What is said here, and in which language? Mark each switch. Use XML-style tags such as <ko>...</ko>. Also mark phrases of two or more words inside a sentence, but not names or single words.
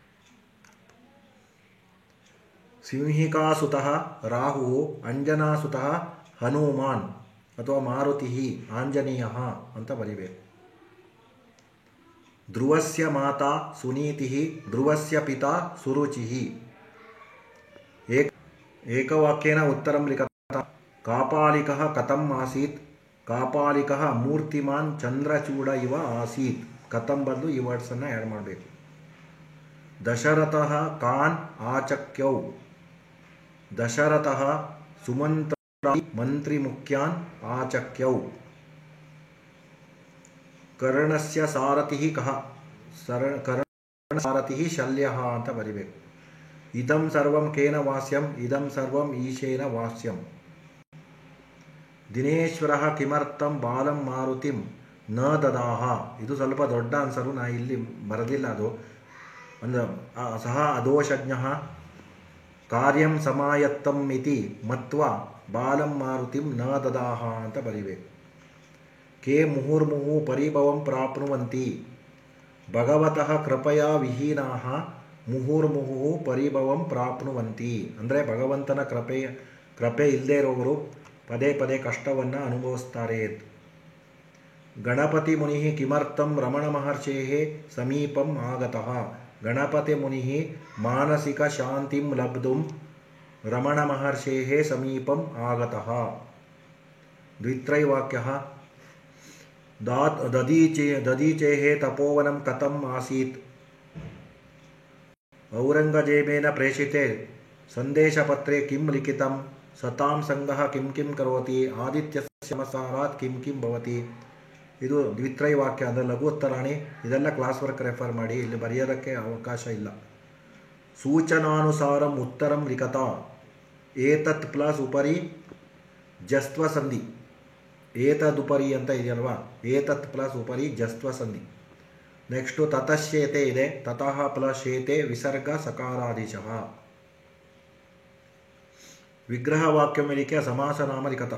<sa>ಸಿಂಹಿಕಾಸುತಃ ರಾಹು, ಅಂಜನಾಸುತಃ ಹನುಮಾನ್ ಅಥವಾ ಮಾರುತಿ ಆಂಜನೇಯ</sa> <kn>ಅಂತ ಬರಿಬೇಕು.</kn> <sa>ಧ್ರುವಸ್ಯ ಮಾತಾ ಸುನೀತಿ, ಧ್ರುವಸ್ಯ ಪಿತಾ ಸುರುಚಿಃ. ಏಕವಾಕ್ಯೇನ ಉತ್ತರಂ ಲಿಖತ. ಕಾಪಾಲಿಕಃ ಕಥಂ ಆಸೀತ್. ಕಾಪಾಲಿಕಃ ಮೂರ್ತಿಮಾನ್ ಚಂದ್ರಚೂಡ ಇವ ಆಸೀತ್.</sa> <kn>ಕಥಂ ಬದಲು ಈ ವರ್ಡ್ಸನ್ನು ಆ್ಯಡ್ ಮಾಡಬೇಕು.</kn> <sa>ದಶರಥಃ ಕಾನ್ ಆಚಕ್ಯೌ. ದಶರಥಃ ಸುಮಂತ್ರ ಮಂತ್ರಿ ಮುಖ್ಯಾನ್ ಆಚಕ್ಯೌ. ಕರ್ಣಸ್ಯ ಸಾರಥಿಃ ಕಃ. ಕರ್ಣ ಸಾರಥಿಃ ಶಲ್ಯಃ</sa> <kn>ಅಂತ ಬರಿಬೇಕು.</kn> <sa>ಇದಂ ಸರ್ವಂ ಕೇನ ವಾಸ್ಯಂ. ಇದಂ ಸರ್ವಂ ಈಶೇನ ವಾಸ್ಯಂ. ದಿನೇಶ್ವರಃ ಕಿಮರ್ಥಂ ಬಾಲಂ ಮಾರುತಿಂ ನ ದದಾಹ.</sa> <kn>ಇದು ಸ್ವಲ್ಪ ದೊಡ್ಡ ಆನ್ಸರು, ನಾ ಇಲ್ಲಿ ಬರೆದಿಲ್ಲ. ಅದು ಅಂದ್ರೆ</kn> <sa>ಸಹ ಅದೋಷಜ್ಞಃ ಕಾರ್ಯಂ ಸಮಾಯತ್ತಂ ಇತಿ ಮತ್ವಾ ಬಾಲಂ ಮಾರುತಿಂ ನ ದದಾಹ</sa> <kn>ಅಂತ ಬರಿಬೇಕು.</kn> <sa>ಕೆ ಮುಹುರ್ಮುಹು ಪರಿಭವಂ ಪ್ರಾಪ್ನುವಂತಿ. ಭಗವತಃ ಕೃಪಯಾ ವಿಹೀನಾಃ ಮುಹುರ್ಮುಹು ಪರಿಭವಂ ಪ್ರಾಪ್ನುವಂತಿ.</sa> <kn>ಅಂದರೆ ಭಗವಂತನ ಕೃಪೆ ಇಲ್ಲದೇ ಇರೋರು ಪದೇ ಪದೇ ಕಷ್ಟವನ್ನು ಅನುಭವಿಸ್ತಾರೆ.</kn> <sa>ಗಣಪತಿ ಮುನಿ ಕಿಮರ್ಥಂ ರಮಣ ಮಹರ್ಷೇಃ ಸಮೀಪಂ ಆಗತಃ. ಗಣಪತಿ ಮುನಿ ಮಾನಸಿಕ ಶಾಂತಿಂ ಲಬ್ಧುಂ ರಮಣ ಮಹರ್ಷೇಃ ಸಮೀಪಂ ಆಗತಃ. ದ್ವಿತ್ರೈವಾಕ್ಯಃ. ದದೀಚೇಃ ತಪೋವನಂ ಕಥಂ ಆಸೀತ್. ಔರಂಗಜೇಬೇನ ಪ್ರೇಷಿತೆ ಸಂದೇಶಪತ್ರೆ ಕಿಂ ಲಿಖಿತಂ. ಸತಾಂ ಸಂಗಃ ಕಿಂ ಕಿಂ ಕರೋತಿ. ಆದಿತ್ಯಸ್ಯ ನಮಸ್ಕಾರಾತ್ ಕಿಂ ಕಿಂ ಭವತಿ.</sa> <kn>ಇದು ದ್ವಿತ್ರೈವಾಕ್ಯ ಅಂದರೆ</kn> <sa>ಲಘು ಉತ್ತರಾಣಿ.</sa> <kn>ಇದೆಲ್ಲ</kn> <en>class work refer</en> <kn>ಮಾಡಿ, ಇಲ್ಲಿ ಬರೆಯೋದಕ್ಕೆ ಅವಕಾಶ ಇಲ್ಲ.</kn> <sa>ಸೂಚನಾನುಸಾರಂ ಉತ್ತರಂ ಲಿಖತ. ಏತತ್ ಪ್ಲಸ್ ಉಪರಿ ಜಸ್ತ್ವ ಸಂಧಿ. ಏತದುಪರಿ</sa> <kn>ಅಂತ ಇದೆಯಲ್ವಾ,</kn> <sa>ಏತತ್ ಪ್ಲಸ್ ಉಪರಿ ಜಸ್ತ್ವ ಸಂಧಿ. ನೆಕ್ಸ್ಟು ತತಶ್ಯೇತೆ ಇದೆ. ತತಃ ಪ್ಲಸ್ ಶೇತೆ ವಿಸರ್ಗ ಸಕಾರಾದೀಶಃ. ವಿಗ್ರಹ ವಾಕ್ಯ ಮೇಲಿಕೆ ಸಮಾಸನಾಮ ಲಿಖತ.</sa>